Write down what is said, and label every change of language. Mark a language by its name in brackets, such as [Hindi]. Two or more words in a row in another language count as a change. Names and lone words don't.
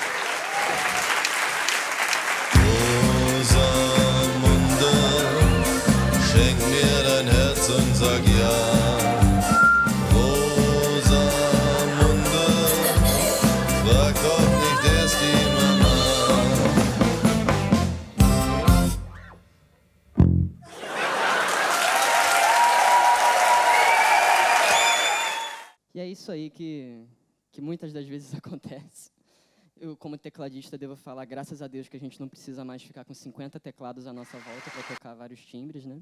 [German] Rosamunde, schenk mir dein Herz und sag ja. Rosamunde, frag doch nicht erst die Mama. [Portuguese] E é isso aí que muitas das vezes acontece. Eu, como tecladista, devo falar, graças a Deus, que a gente não precisa mais ficar com 50 teclados à nossa volta para tocar vários timbres, né?